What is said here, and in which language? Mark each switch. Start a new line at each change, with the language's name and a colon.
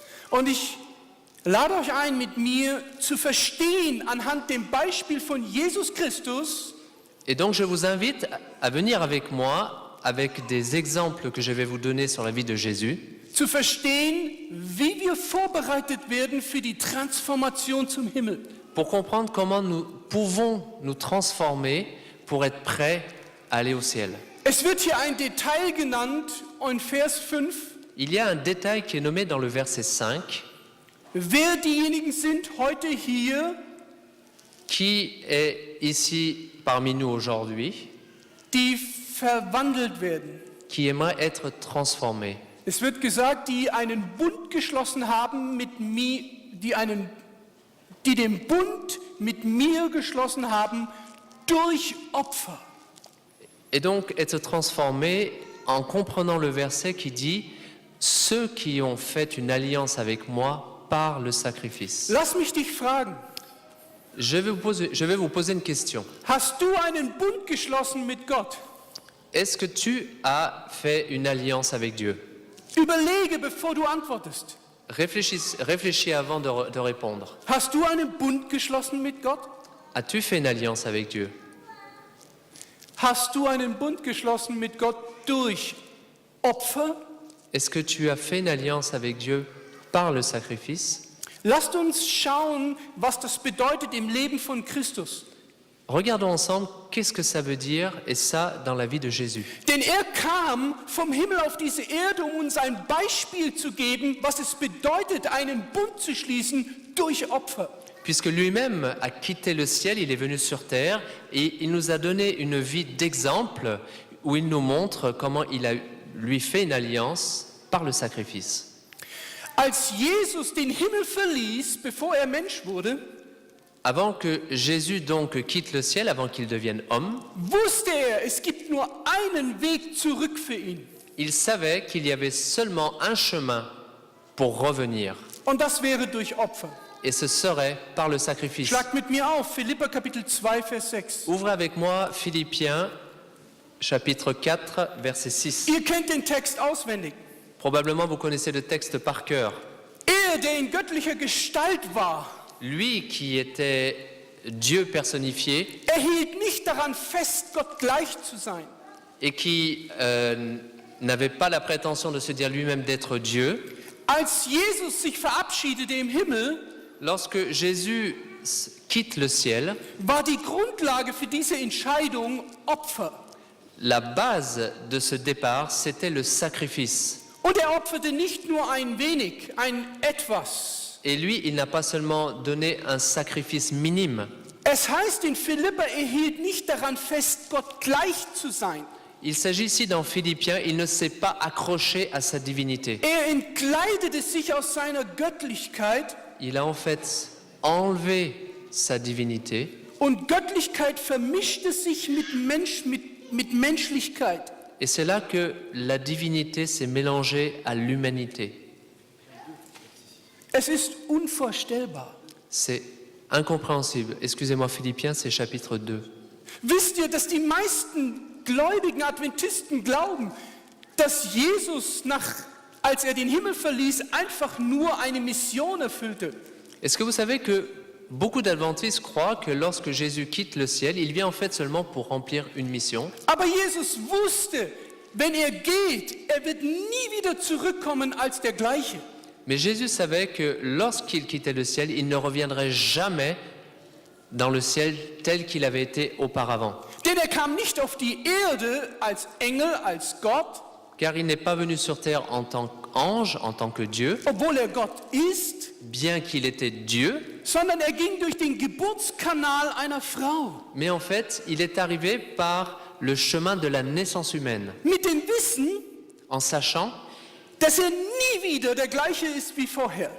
German: Und ich lade euch ein, mit mir zu verstehen, anhand dem Beispiel von Jesus Christus,
French: Et donc je vous invite à venir avec moi, avec des exemples que je vais vous donner sur la vie de Jésus,
German: zu verstehen, wie wir vorbereitet werden für die Transformation zum Himmel.
French: pour comprendre comment nous pouvons nous transformer pour être prêts à aller au ciel.
German: Es wird hier ein Detail genannt in Vers 5,
French: Il y a un détail qui est nommé dans le verset 5,
German: wer diejenigen sind heute hier,
French: qui est ici parmi nous aujourd'hui,
German: die verwandelt werden.
French: qui aimerait être transformé.
German: Es wird gesagt, die einen Bund geschlossen haben mit mir, die den Bund mit mir geschlossen haben durch Opfer.
French: Et donc être transformé en comprenant le verset qui dit « Ceux qui ont fait une alliance avec moi par le sacrifice
German: Lass mich dich fragen, ».
French: Je vais vous poser une question.
German: hast du einen Bund geschlossen mit Gott?
French: Est-ce que tu as fait une alliance avec Dieu?
German: Überlege, bevor du antwortest.
French: Réfléchis avant de répondre.
German: Hast du einen Bund geschlossen mit Gott?
French: As-tu fait une alliance avec Dieu?
German: Hast du einen Bund geschlossen mit Gott durch Opfer?
French: Est-ce que tu as fait une alliance avec Dieu par le sacrifice?
German: Lasst uns schauen, was das bedeutet im Leben von Christus.
French: Regardons ensemble qu'est-ce que ça veut dire, et ça dans la vie de Jésus.
German: Denn kam vom Himmel auf diese Erde, um uns ein Beispiel zu geben, was es bedeutet, einen Bund zu schließen durch Opfer.
French: Puisque lui-même a quitté le ciel, il est venu sur terre et il nous a donné une vie d'exemple où il nous montre comment il a lui fait une alliance par le sacrifice.
German: Als Jesus den Himmel verließ, bevor Mensch wurde,
French: Avant que Jésus donc quitte le ciel, avant qu'il devienne homme,
German: wusste es gibt nur einen Weg zurück für ihn.
French: il savait qu'il y avait seulement un chemin pour revenir.
German: Und das wäre durch Opfer.
French: Et ce serait par le sacrifice.
German: Schlagt mit mir auf, Philipper Kapitel 2, Vers 6.
French: Ouvrez avec moi Philippiens, chapitre 4, verset 6.
German: Ihr kennt den Text auswendig.
French: Probablement vous connaissez le texte par cœur.
German: Der in göttlicher Gestalt war,
French: Lui qui était Dieu personnifié
German: hielt nicht daran fest, Gott gleich zu sein.
French: et qui n'avait pas la prétention de se dire lui-même d'être Dieu,
German: Als Jesus sich verabschiedete im Himmel,
French: lorsque Jésus quitte le ciel,
German: war die Grundlage für diese Entscheidung Opfer.
French: la base de ce départ, c'était le sacrifice.
German: Und er opferte nicht nur ein wenig, ein etwas.
French: Et lui, il n'a pas seulement donné un sacrifice minime.
German: Es heißt in Philipper, er hielt nicht daran fest, Gott gleich zu sein.
French: Il s'agit ici dans Philippiens, il ne s'est pas accroché à sa divinité.
German: Er entkleidete sich aus seiner Göttlichkeit
French: Il a en fait enlevé sa divinité
German: und Göttlichkeit vermischte sich mit Menschlichkeit.
French: et c'est là que la divinité s'est mélangée à l'humanité.
German: Es ist unvorstellbar.
French: C'est incompréhensible. Excusez-moi Philippiens, c'est chapitre 2.
German: Wisst ihr, dass die meisten gläubigen Adventisten glauben, dass Jesus, als er den Himmel verließ, einfach nur eine Mission erfüllte?
French: Est-ce que vous savez que beaucoup d'adventistes croient que lorsque Jésus quitte le ciel, il vient en fait seulement pour remplir une mission?
German: Aber Jesus wusste, wenn er geht, er wird nie wieder zurückkommen als der gleiche.
French: Mais Jésus savait que lorsqu'il quittait le ciel, il ne reviendrait jamais dans le ciel tel qu'il avait été auparavant.
German: Denn er kam nicht auf die Erde als Engel, als Gott,
French: Car il n'est pas venu sur terre en tant qu'ange, en tant que Dieu,
German: obwohl er Gott ist,
French: bien qu'il était Dieu,
German: sondern er ging durch den Geburtskanal einer Frau.
French: mais en fait, il est arrivé par le chemin de la naissance humaine,
German: Mit dem Wissen,
French: en sachant
German: dass er nie wieder der gleiche ist wie vorher.